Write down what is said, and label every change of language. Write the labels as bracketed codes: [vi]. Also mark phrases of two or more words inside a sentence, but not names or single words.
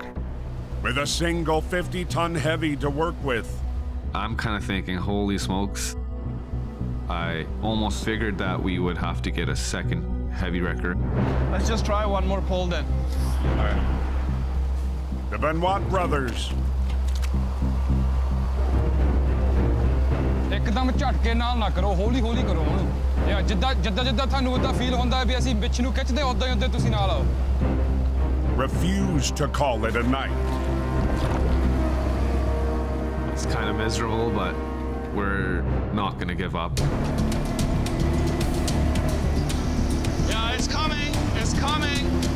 [en] With a single 50-ton heavy to work with. I'm kind of thinking, holy smokes. I almost figured that we would have to get a second heavy wrecker. Let's just try one more pull then. All right. The Benoit brothers. [pa] ਏਕਦਮ ਝਟਕੇ ਨਾਲ ਨਾ ਕਰੋ ਹੌਲੀ ਹੌਲੀ ਕਰੋ ਹੁਣ ਯਾ ਜਿੱਦਾਂ ਤੁਹਾਨੂੰ ਉਦਾਂ ਫੀਲ ਹੁੰਦਾ ਵੀ ਅਸੀਂ ਵਿੱਚ ਨੂੰ ਖਿੱਚਦੇ ਉਦਾਂ ਹੀ ਤੁਸੀਂ ਨਾਲ ਆਓ [en] Refuse to call it a night. It's kind of miserable, but we're not going to give up. Yeah, it's coming. It's coming.